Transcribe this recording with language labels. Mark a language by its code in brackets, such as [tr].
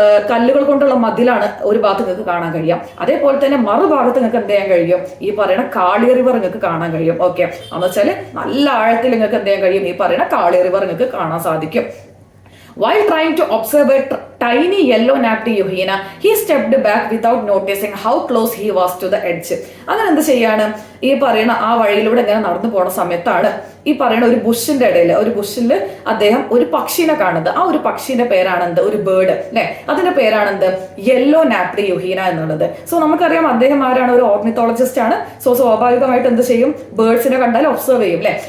[ml] കല്ലുകൾ കൊണ്ടുള്ള മതിലാണ് ഒരു ഭാഗത്ത് നിങ്ങൾക്ക് കാണാൻ കഴിയാം. അതേപോലെ തന്നെ മറുഭാഗത്ത് നിങ്ങൾക്ക് എന്ത് ചെയ്യാൻ കഴിയും, ഈ പറയുന്ന കാളി റിവർ നിങ്ങൾക്ക് കാണാൻ കഴിയും. ഓക്കെ, എന്ന് വെച്ചാൽ നല്ല ആഴത്തിൽ നിങ്ങൾക്ക് എന്ത് ചെയ്യാൻ കഴിയും, ഈ പറയുന്ന കാളി റിവർ നിങ്ങൾക്ക് കാണാൻ സാധിക്കും. [en] While trying to observe a tiny yellow-napped hyena, he stepped back without noticing how close he was to the edge. [ml] അങ്ങനെ എന്ത് ചെയ്യാണ്, ഈ പറയുന്ന ആ വഴിയിലൂടെ ഇങ്ങനെ നടന്നു പോണ സമയത്താണ് ഈ പറയുന്ന ഒരു ബുഷിന്റെ ഇടയിൽ, ഒരു ബുഷിൽ അദ്ദേഹം ഒരു പക്ഷീനെ കാണുന്നത്. ആ ഒരു പക്ഷീന്റെ പേരാണ് എന്ത്, ഒരു ബേർഡ് അല്ലെ, അതിന്റെ പേരാണ് എന്ത്, യെല്ലോ നാപ്ഡ് യുഹീന എന്നുള്ളത്. സോ നമുക്കറിയാം അദ്ദേഹം ആരാണ്, ഒരു ഓർണിത്തോളജിസ്റ്റ് ആണ്. സോ സ്വാഭാവികമായിട്ട് എന്ത് ചെയ്യും, ബേർഡ്സിനെ കണ്ടാൽ ഒബ്സർവ് ചെയ്യും അല്ലെ.